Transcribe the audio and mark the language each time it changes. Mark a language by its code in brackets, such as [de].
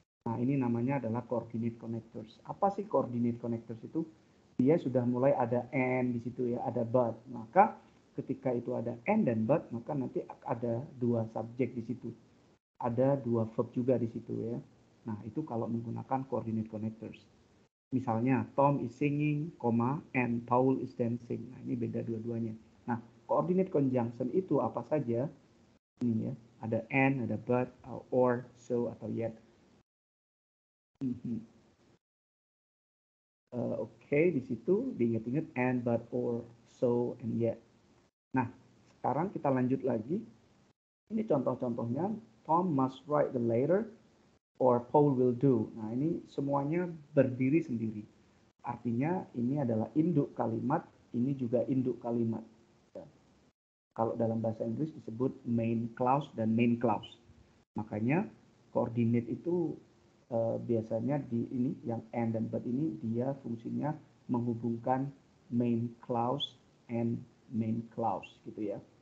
[id] Nah, ini namanya adalah coordinate connectors. Apa sih coordinate connectors itu? Dia sudah mulai ada and di situ ya, ada but. Maka ketika itu ada and dan but, maka nanti ada dua subjek di situ. Ada dua verb juga di situ ya. Nah, itu kalau menggunakan coordinate connectors. [en] Misalnya, Tom is singing, and Paul is dancing. [id] Nah, ini beda dua-duanya. Nah, coordinate conjunction itu apa saja? Ini ya, ada and, ada but, or, so, atau yet. Oke, di situ diingat-ingat and, but, or, so, and yet. Nah, sekarang kita lanjut lagi. Ini contoh-contohnya [en] Tom must write the letter or Paul will do. [id] Nah, ini semuanya berdiri sendiri. Artinya ini adalah induk kalimat, ini juga induk kalimat. Kalau dalam bahasa Inggris disebut main clause dan main clause. Makanya coordinate itu biasanya di ini yang and dan but ini dia fungsinya menghubungkan main clause and main clause gitu ya.